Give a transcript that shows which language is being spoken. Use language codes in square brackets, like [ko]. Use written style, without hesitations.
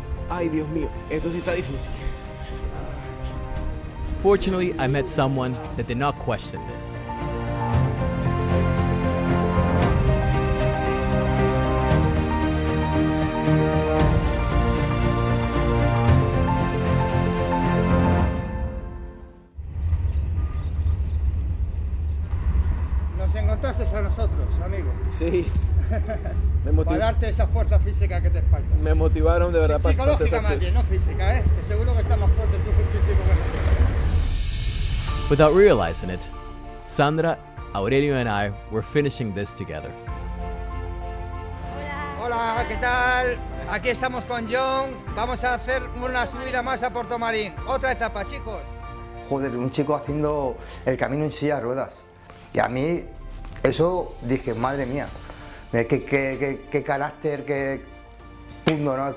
[es] Ay, Dios mío, esto sí está difícil. [en] Fortunately, I met someone that did not question this. [es] Nos encontraste a nosotros, amigo. Sí. Para darte esa fuerza física que te falta. Me motivaron de verdad para hacer Psicológica más bien, no física, ¿eh? Que seguro que está más fuerte tú físico que nosotros. [en] Without realizing it, Sandra Aurelio and I were finishing this together. [es] Hola, ¿qué tal? Aquí estamos con John. Vamos a hacer una subida más a Puerto Marín. Otra etapa, chicos. Joder, un chico haciendo el camino en silla de ruedas. Y a mí, eso dije, madre mía, qué carácter, qué punto, ¿no?